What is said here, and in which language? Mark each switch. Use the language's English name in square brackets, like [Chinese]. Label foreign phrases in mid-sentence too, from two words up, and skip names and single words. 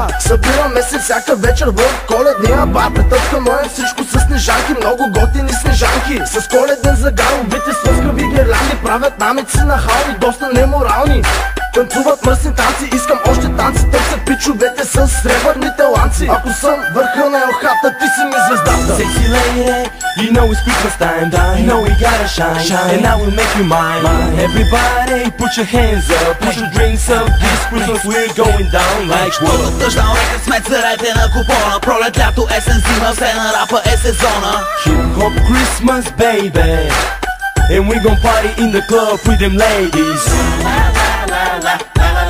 [Bulgarian] Събираме се всяка вечер в коледния бар. Претъпкано е всичко с Снежанки, много готини Снежанки. С коледен загар, убити с лъскави гирлянди, правят намеци на хални, доста неморални. Танцуват мръсни танци, искам още танци. Търсят пичовете с сребърните ланци. Ако съм върха на елхата, ти си ми звездата. [English] Sexy lady, you know it's Christmas time, you know we gotta shine, and I will make you mine. Everybody put your hands up, put your drinks up, this Christmas we're going down like [Bulgarian] Щото Touchdown рекът сме царете на купона. Пролет, лято, есен, зима, все на рапа е сезона. [English] Hip hop Christmas baby, and we gon' party in the club with them ladies. La la la la.